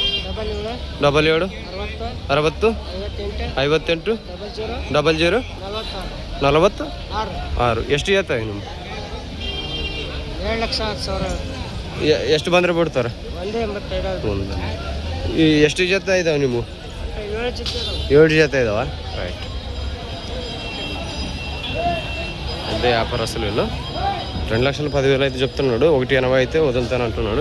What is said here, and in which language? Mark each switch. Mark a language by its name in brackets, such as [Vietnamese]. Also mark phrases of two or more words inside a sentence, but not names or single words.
[Kannada] 77 60 58 00 46. ಎಷ್ಟು ಜೊತೆ ನಿಮ್ಮ? 2,10,000. ಎಷ್ಟು ಬಂದರೆ ಬಿಡ್ತಾರೆ? ಒಂದು. ಈ ಎಷ್ಟು ಜೊತೆ ಇದಾವೆ ನೀವು? [Telugu] 7 [Kannada] ಜತ ಇದಾವಾ? [Telugu] రైట్. అదే వ్యాపారస్తులు వీళ్ళు. 2,10,000 అయితే చెప్తున్నాడు. 180 అయితే వదులుతాను అంటున్నాడు.